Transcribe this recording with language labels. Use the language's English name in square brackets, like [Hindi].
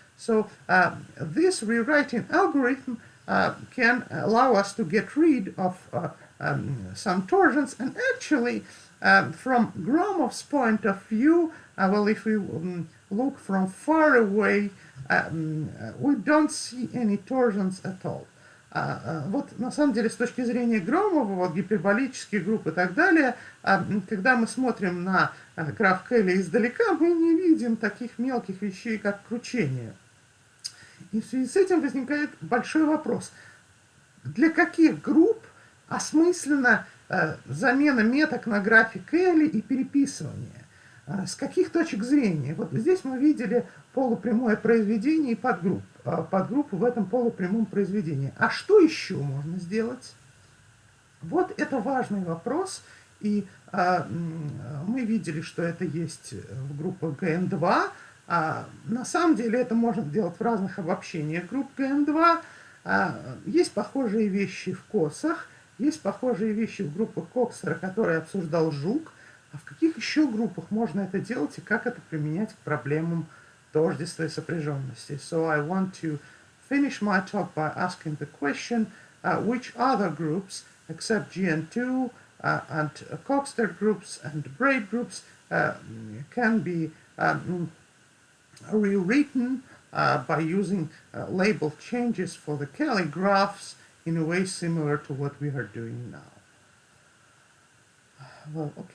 [English] So this rewriting algorithm can allow us to get rid of some torsions, and actually from Gromov's point of view, well, if we look from far away, we don't see any torsions at all. [Russian] Вот на самом деле с точки зрения Громова, вот гиперболические группы и так далее, когда мы смотрим на граф Келли издалека, мы не видим таких мелких вещей, как кручение. И в связи с этим возникает большой вопрос. Для каких групп осмысленно замена меток на графе Келли и переписывание? С каких точек зрения? Вот здесь мы видели полупрямое произведение и подгруппу в этом полупрямом произведении. А что еще можно сделать? Вот это важный вопрос, и мы видели, что это есть в группах ГН2. На самом деле это можно делать в разных обобщениях групп ГН2. Есть похожие вещи в КОСах, есть похожие вещи в группах Кокстера, которые обсуждал Жук. А в каких еще группах можно это делать и как это применять к проблемам тождества и сопряженности? [English] So I want to finish my talk by asking the question, which other groups, except GN2 and Coxster groups and braid groups, can be rewritten by using label changes for the Kelly graphs in a way similar to what we are doing now. Well, okay.